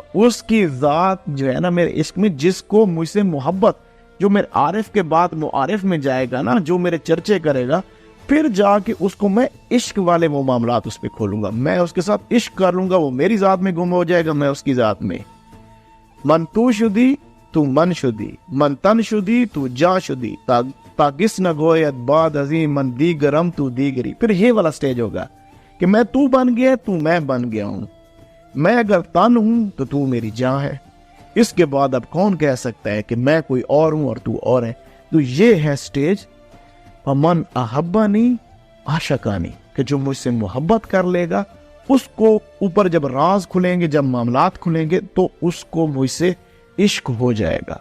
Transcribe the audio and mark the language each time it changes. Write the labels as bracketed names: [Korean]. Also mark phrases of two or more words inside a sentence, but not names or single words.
[Urdu] اس کی ذات جو ہے نا میرے عشق میں، جس کو مجھ سے محبت، جو میرے عارف کے بعد معارف میں جائے گا نا، جو میرے چرچے کرے گا، پھر جا کے اس کو میں عشق والے وہ معاملات اس پہ کھولوں گا، میں اس کے ساتھ عشق کر لوں گا، وہ میری ذات میں گم ہو جائے گا، میں اس کی ذات میں۔ [Persian] من تو شدی تو من شدی، من تن شدی تو جا شدی، تا گس نہ گوید بعد عظیم من دیگرم تو دیگری۔ [Urdu] پھر یہ والا سٹیج ہوگا کہ میں تو بن گیا، تو میں بن گیا ہوں، میں اگر تن ہوں تو تو میری جان ہے، اس کے بعد اب کون کہہ سکتا ہے کہ میں کوئی اور ہوں اور تو اور ہے؟ تو یہ ہے سٹیج، [Arabic] من احبانی عاشقانی، [Urdu] کہ جو مجھ سے محبت کر لے گا، اس کو اوپر جب راز کھلیں گے، جب معاملات کھلیں گے، تو اس کو مجھ سے عشق ہو جائے گا۔